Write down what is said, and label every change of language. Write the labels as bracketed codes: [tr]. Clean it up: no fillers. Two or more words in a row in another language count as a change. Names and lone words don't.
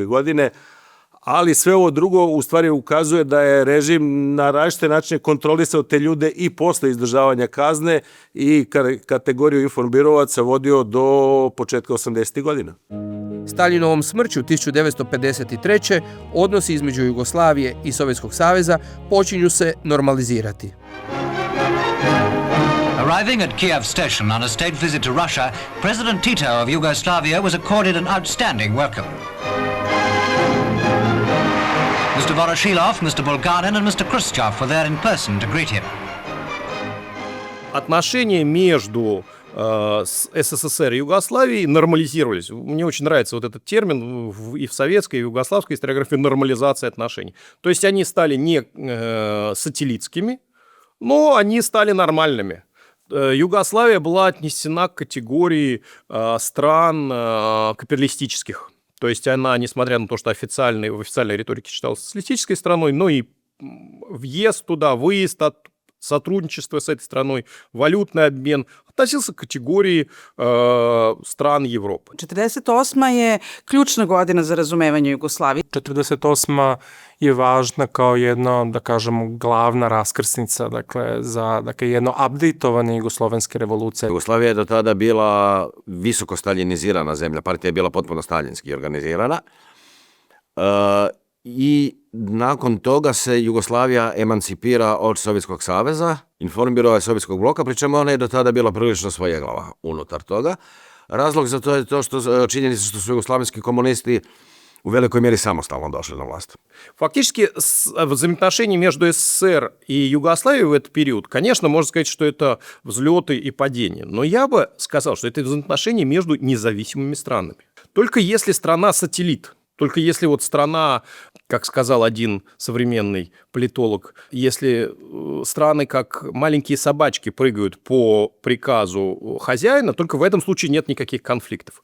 [sr] godine, ali sve ovo drugo u stvari ukazuje da je režim na različite načine kontrolisao te ljude i posle izdržavanja kazne i kategoriju informbirovaca vodio do početka 80. godina. [hr] Staljinovom smrću 1953. odnosi između Jugoslavije i Sovjetskog saveza počinju se normalizirati. [en] Arriving at Kiev station on a state visit to Russia, President Tito of Yugoslavia was accorded an outstanding welcome. Mr. Voroshilov, Mr. Bulgarin and Mr. Khrushchev were there in person to greet him. [ru] Отношения между СССР и Югославией нормализировались. Мне очень нравится вот этот термин и в советской, и в югославской историографии нормализация отношений. То есть они стали не сателлитскими, но они стали нормальными. Югославия была отнесена к категории стран капиталистических. То есть она, несмотря на то, что в официальной риторике считалась социалистической страной, но и въезд туда, выезд, сотрудничество с этой страной, валютный обмен относился к категорiji стран Европы. [sr] 48. je ključna godina za razumevanje Jugoslavije. 48. je važna kao jedna, da kažemo, glavna raskrsnica, dakle, za jedno updateovanje jugoslovenske revolucije. [hr] Jugoslavija je do tada bila visoko staljinizirana zemlja, partija je bila potpuno staljinski organizirana. I nakon toga se Jugoslavija emancipira od Sovjetskog saveza, informirao je Sovjetskog bloka, pri čemu ona je do tada bila prilično svojeglava unutar toga. Razlog za to je to što činjenica što su jugoslavenski komunisti u velikoj mjeri samostalno došли [ru] на власть. Фактически взаимоотношения между СССР и Югославией в этот период, конечно, можно сказать, что это взлеты и падения. Но я бы сказал, что это взаимоотношения между независимыми странами. Только если страна-сателлит, только если вот страна, как сказал один современный политолог, если страны как маленькие собачки прыгают по приказу хозяина, только в этом случае нет никаких конфликтов.